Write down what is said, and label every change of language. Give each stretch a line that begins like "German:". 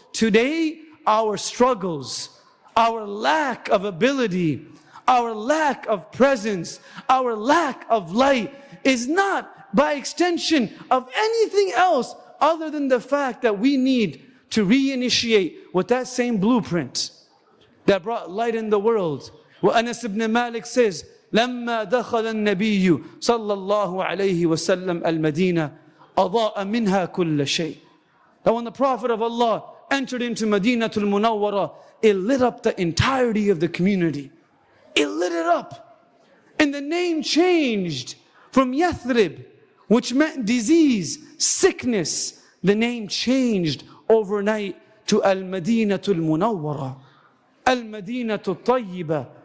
English: Today, our struggles, our lack of ability, our lack of presence, our lack of light is not by extension of anything else other than the fact that we need to reinitiate with that same blueprint that brought light in the world.
Arabic: Anas ibn Malik says, لما دخل النبي صلى الله عليه وسلم المدينة أضاء منها كل شيء.
English: That when the Prophet of Allah entered into Madinatul Munawwara, it lit up the entirety of the community. It lit it up. And the name changed from Yathrib, which meant disease, sickness. The name changed overnight to Al-Madinatul Munawwara, Al-Madinatul Tayyibah.